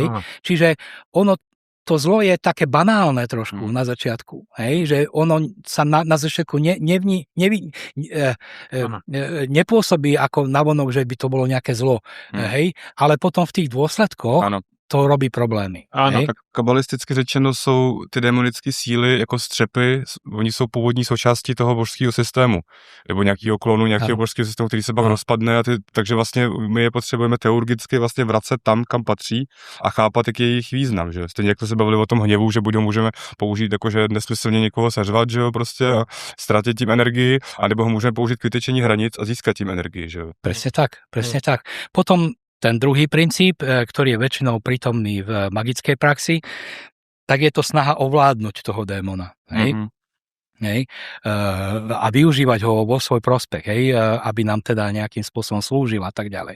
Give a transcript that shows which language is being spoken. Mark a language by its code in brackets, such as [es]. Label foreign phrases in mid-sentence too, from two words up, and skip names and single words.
[sk] Čiže ono, to zlo je také banálne trošku na začiatku, hej? Že ono sa na začiatku nepôsobí ako navonok, že by to bolo nejaké zlo, hej? Ale potom v tých dôsledkoch to robí problémy. [cs] Ano, tak kabalisticky řečeno jsou ty démonické síly jako střepy, oni jsou původní součástí toho božského systému, nebo nějakého klonu, nějakého božského systému, který se pak rozpadne, takže vlastně my je potřebujeme teurgicky vlastně vracet tam, kam patří a chápat, jaký je jejich význam, že? Stejně jak jsme se bavili o tom hněvu, že buď ho můžeme použít jakože nesmyslně někoho seřvat, že jo, prostě a ztratit tím energii, anebo ho můžeme použít k vytečení hranic a získat tím energii, že jo. [sk] Presne tak. Potom ten druhý princíp, ktorý je väčšinou prítomný v magickej praxi, tak je to snaha ovládnuť toho démona. Hej? Hej? A využívať ho vo svoj prospech, hej? Aby nám teda nejakým spôsobom slúžil a tak ďalej.